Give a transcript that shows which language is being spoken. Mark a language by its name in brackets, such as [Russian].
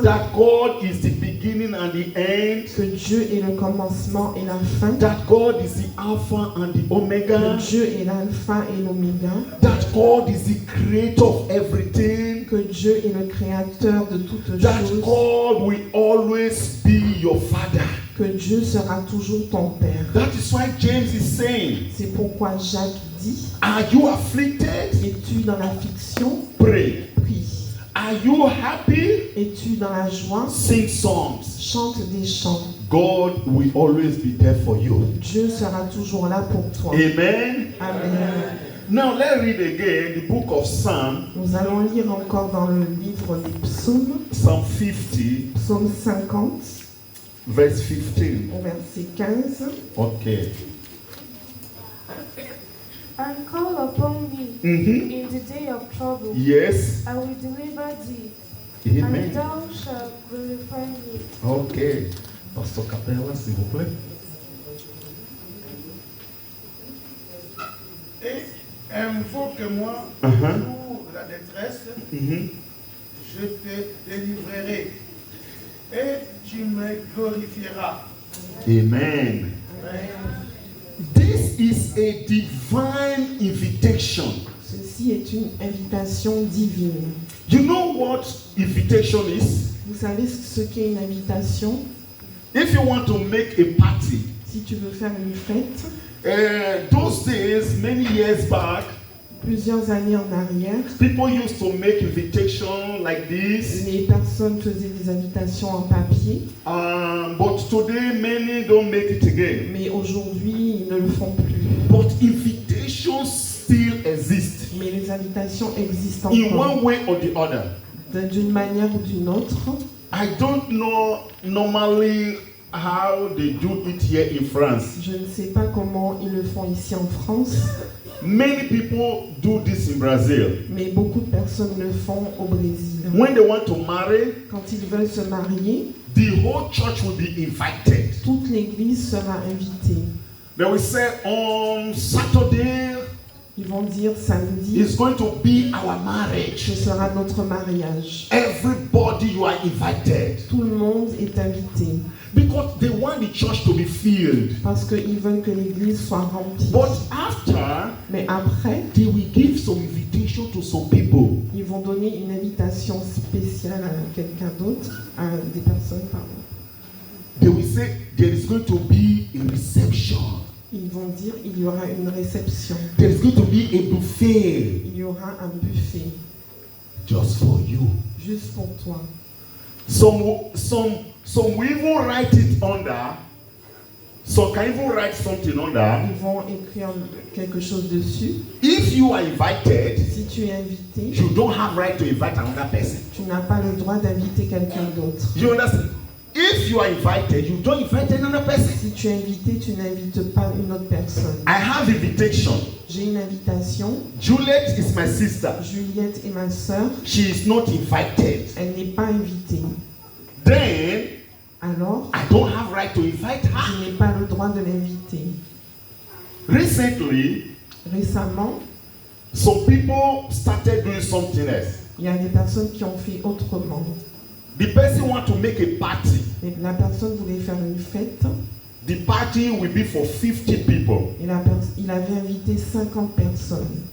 [English] that God is the beginning and the end, [French] que Dieu est le commencement et la fin, [English] that God is the Alpha and the [French] que [English] Omega, [French] Dieu est l'alpha et l'oméga, [English] that God is the creator of everything, [French] que Dieu est le créateur de toutes [English] that [French] choses, [English] God will always be your Father. [French] que Dieu sera toujours ton Père. [English] That is why James is saying, [French] C'est pourquoi Jacques dit, [English] are you afflicted? [French] es-tu dans l'affliction? [English] Pray. [French] Prie. [English] Are you happy? [French] Es-tu dans la joie? [English] Sing songs. [French] Chante des chants. [English] God will always be there for you. [French] Dieu sera toujours là pour toi. [English] Amen. Amen. Now let's read again the book of Psalm, [French] Nous allons lire encore dans le livre des psaumes, [English] Psalm 50, [French] psaume 50, [English] verse 15. [French] au verset 15. [English] Okay. And call upon me Mm-hmm. in the day of trouble. Yes. I will deliver thee, and Amen. thou shalt glorify me. Okay. [French] Pastor Capella, s'il vous plaît. Et invoque-moi Uh-huh. pour la détresse, Mm-hmm. je te délivrerai et tu me glorifieras. [English] Amen. Amen. This is a divine invitation. [French] Ceci est une invitation divine. [English] You know what invitation is? [French] Vous savez ce qu'est une invitation? [English] If you want to make a party, [French] Si tu veux faire une fête, [English] those days, many years back, [French] plusieurs années en arrière, [English] people used to make invitation like this. [French] les personnes faisaient des invitations en papier, [English] But today, many don't make it again. [French] mais aujourd'hui, ils ne le font plus. [English] But invitations still exist [French] Mais les invitations existent [English] in [French] encore, [English] one way or the other. [French] d'une manière ou d'une autre. [English] I don't know normally how they do it here in France. [French] Je ne sais pas comment ils le font ici en France, [English] Many people do this in Brazil. [French] mais beaucoup de personnes le font au Brésil. [English] When they want to marry, [French] Quand ils veulent se marier, [English] the whole church will be invited. [French] toute l'église sera invitée. [English] They will say on Saturday [French] Ils vont dire samedi, [English] is going to be our marriage. [French] ce sera notre mariage. [English] Everybody, you are invited. [French] Tout le monde est invité [English] Because they want the church to be filled. [French] parce qu'ils veulent que l'église soit remplie. [English] But after, [French] Mais après, [English] they will give some invitation to some people. [French] ils vont donner une invitation spéciale à quelqu'un d'autre, à des personnes, pardon. [English] They will say there is going to be a reception. [French] Ils vont dire il y aura une réception, [English] There is going to be a buffet [French] il y aura un buffet [English] just for you. [French] juste pour toi. [English] Some will even write it under. Some can even write something under. [French] Ils vont écrire quelque chose dessus. [English] If you are invited, [French] Si tu es invité, [English] you don't have right to invite another person. [French] tu n'as pas le droit d'inviter quelqu'un d'autre. [English] You understand? If you are invited, you don't invite another person. [French] Si tu es invité, tu n'invites pas une autre personne. [English] I have invitation. [French] J'ai une invitation. [English] Juliet is my sister. [French] Juliette est ma sœur. [English] She is not invited. [French] Elle n'est pas invitée. [English] Then [French] Alors, [English] I don't have right to invite her. [French] je n'ai pas le droit de l'inviter. [English] Recently, [French] Récemment, [English] some people started doing something else. [French] il y a des personnes qui ont fait autrement. [English] The person want to make a party. [French] Et la personne voulait faire une fête [English] The party will be for 50 people. [French] et il avait invité 50 personnes.